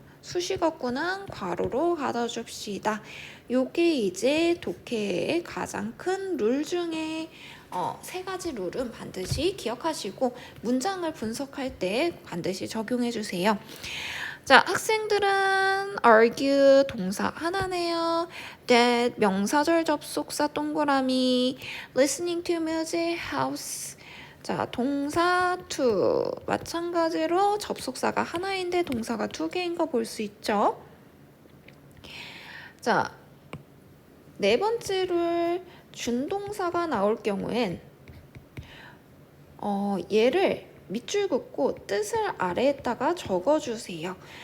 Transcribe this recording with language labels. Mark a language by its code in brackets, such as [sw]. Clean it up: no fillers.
[ko] 수식어구는 괄호로 가둬줍시다. 요게 이제 독해의 가장 큰 룰 중에 세 가지 룰은 반드시 기억하시고 문장을 분석할 때 반드시 적용해 주세요. 자, 학생들은 argue 동사 하나네요. [en] that [ko] 명사절 접속사 동그라미, [en] listening to music helps. [ko] 자, 동사 to 마찬가지로 접속사가 하나인데 동사가 두 개인 거 볼 수 있죠. 자, 네 번째 룰, 준동사가 나올 경우엔 얘를 밑줄 긋고 뜻을 아래에다가 적어주세요.